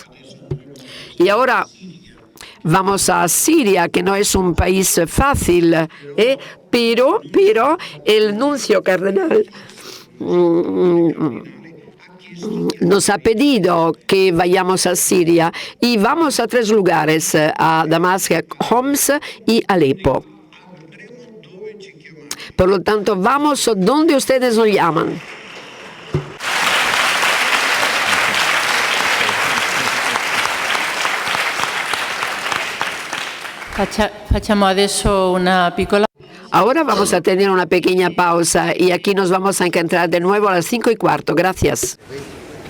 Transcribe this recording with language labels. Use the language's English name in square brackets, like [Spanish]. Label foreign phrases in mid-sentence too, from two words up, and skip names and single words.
[Spanish] Y ahora vamos a Siria, que no es un país fácil, pero el nuncio cardenal nos ha pedido que vayamos a Siria y vamos a 3 lugares, a Damasco, Homs y Alepo. Por lo tanto, vamos donde ustedes nos llaman. [Italian] Facciamo adesso una piccola... [Spanish] Ahora vamos a tener una pequeña pausa y aquí nos vamos a encontrar de nuevo a las 5:15. Gracias.